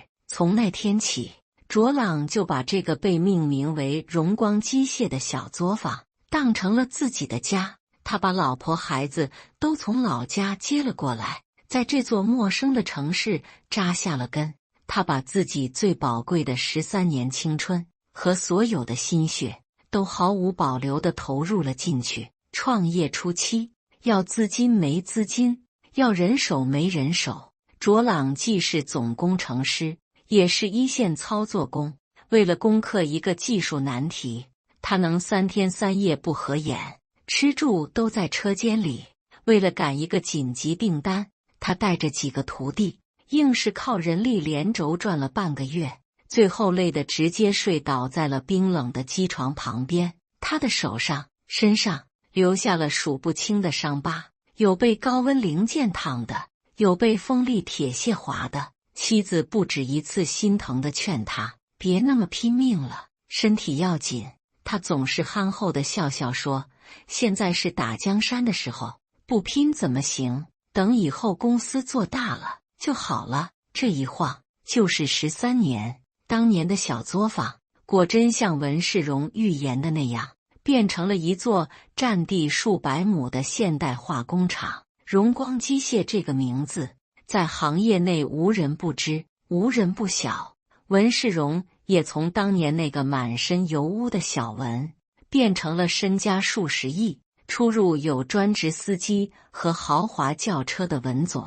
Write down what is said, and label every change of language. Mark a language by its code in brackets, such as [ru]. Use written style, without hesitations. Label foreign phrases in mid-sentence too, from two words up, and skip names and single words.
[zh] 從那天起，卓朗就把這個被命名為榮光機械的小作坊當成了自己的家。他把老婆孩子都從老家接了過來，在這座陌生的城市扎下了根。他把自己最寶貴的13年青春和所有的心血都毫無保留地投入了進去。創業初期，要資金沒資金，要人手沒人手。卓朗既是總工程師，也是一線操作工。為了攻克一個技術難題，他能3天3夜不合眼，吃住都在車間裡。為了趕一個緊急訂單，他帶着幾個徒弟，硬是靠人力連軸轉了半個月，最後累得直接睡倒在了冰冷的機床旁邊。他的手上、身上留下了數不清的傷疤，有被高溫零件燙的，有被鋒利鐵屑劃的。妻子不止一次心疼地勸他別那麼拼命了，身體要緊。他總是憨厚地笑笑說：“現在是打江山的時候，不拼怎麼行？等以後公司做大了就好了。” 這一晃就是13年。當年的小作坊果真像文世榮預言的那樣，變成了一座佔地數百畝的現代化工廠。榮光機械這個名字在行業內無人不知，無人不曉。文世榮也從當年那個滿身油污的小文，變成了身家數十億、出入有專職司機和豪華轎車的文總。